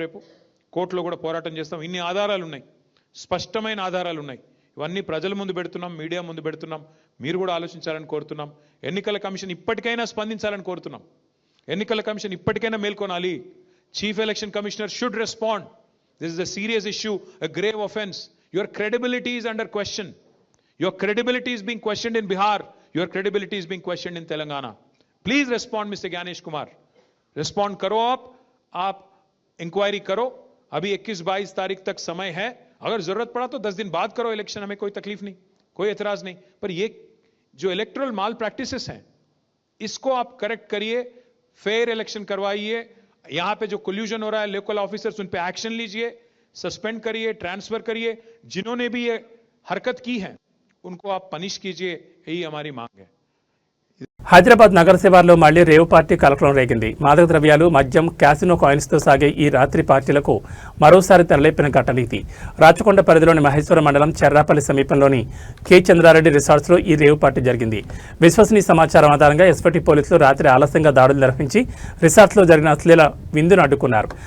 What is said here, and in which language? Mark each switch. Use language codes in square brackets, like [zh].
[te] రేపు కోర్టులో కూడా పోరాటం చేస్తాం. ఇన్ని ఆధారాలు ఉన్నాయి, స్పష్టమైన ఆధారాలు ఉన్నాయి. ఇవన్నీ ప్రజల ముందు పెడుతున్నాం, మీడియా ముందు పెడుతున్నాం. మీరు కూడా ఆలోచించాలని కోరుతున్నాం. ఎన్నికల కమిషన్ ఇప్పటికైనా స్పందించాలని కోరుతున్నాం. ఎన్నికల కమిషన్ ఇప్పటికైనా మేల్కొనాలి. [en] Chief election commissioner should respond. This is a serious issue, a grave offense. Your credibility is under question. Your credibility is being questioned in Bihar. Your credibility is being questioned in Telangana. Please respond, Mr. Gyanesh Kumar. [hi] Respond करो आप inquiry करो. अभी 21-22 तारीख तक समय है. अगर जरूरत पड़ा तो 10 दिन बाद करो इलेक्शन, हमें कोई तकलीफ नहीं, कोई एतराज नहीं. पर ये जो इलेक्टोरल माल प्रैक्टिसेस हैं इसको आप करेक्ट करिए, फेयर इलेक्शन करवाइए. यहां पे जो कोल्यूजन हो रहा है, लोकल ऑफिसर्स उन पे एक्शन लीजिए, सस्पेंड करिए, ट्रांसफर करिए. जिन्होंने भी ये हरकत की है उनको आप पनिश कीजिए, यही हमारी मांग है. [te] హైదరాబాద్ నగర శివార్లో మళ్లీ రేవు పార్టీ కలకలం రేగింది. మాదక ద్రవ్యాలు, మద్యం, క్యాసినో కాయిన్స్తో సాగే ఈ రాత్రి పార్టీలకు మరోసారి తెరలేపిన ఘటన ఇది. రాచకొండ పరిధిలోని మహేశ్వర మండలం చెర్రాపల్లి సమీపంలోని కె చంద్రారెడ్డి రిసార్ట్స్లో ఈ రేవు పార్టీ జరిగింది. విశ్వసనీయ సమాచారం ఆధారంగా ఎస్పటి పోలీసులు రాత్రి ఆలస్యంగా దాడులు నిర్వహించి రిసార్ట్స్లో జరిగిన అశ్లీల విందును అడ్డుకున్నారు.